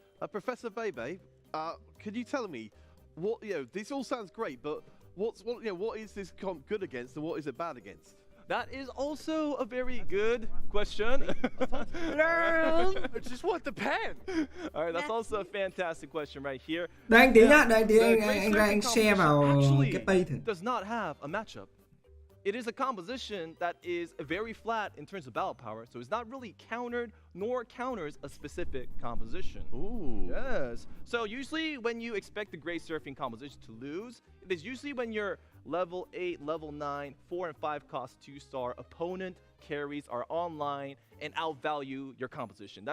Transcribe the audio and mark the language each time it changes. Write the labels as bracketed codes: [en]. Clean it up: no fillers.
[en] Professor Bebe, could you tell me what this all sounds great, but what is this comp good against and what is it bad against? That is also a very good question. I just want the pen. All right, that's also a fantastic question right here. [vi] Đây anh tí nhá, anh share vào cái page. [en] Does not have a matchup. It is a composition that is very flat in terms of battle power, so it's not really countered nor counters a specific composition. Ooh. Yes. So usually when you expect the Great Surfing composition to lose, it is usually when your level 8, level 9, 4 and 5 cost 2-star opponent carries are online and outvalue your composition.